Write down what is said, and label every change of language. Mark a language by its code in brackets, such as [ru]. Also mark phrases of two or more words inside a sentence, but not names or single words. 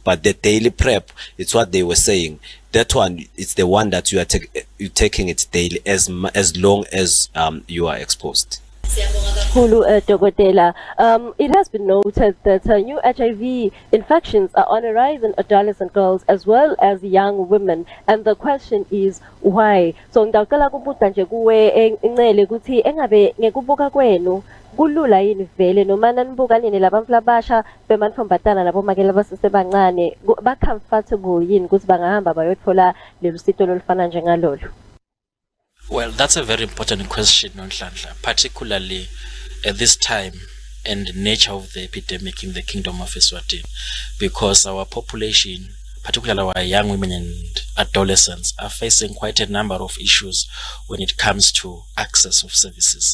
[en] But the daily PrEP, it's what they were saying, that one, it's the one that you are taking it daily as long as you are exposed. Dokotela, it has been noted that new HIV infections are on a rise in adolescent girls as well as young women, and the question is why. [ss] So ngidacela kubuza nje kuwe Ncele ukuthi engabe ngekubuka kwenu kulula yini vele noma nanibuka nini labantu labasha bemantombazana nabomakela basesebancane ba comfortable yini ukuthi bangahamba bayothola lelo sito lolufana njengalolu? [en] Well, that's a very important question, Nonhlanhla, particularly at this time and the nature of the epidemic in the Kingdom of Eswatini, because our population, particularly our young women and adolescents, are facing quite a number of issues when it comes to access of services.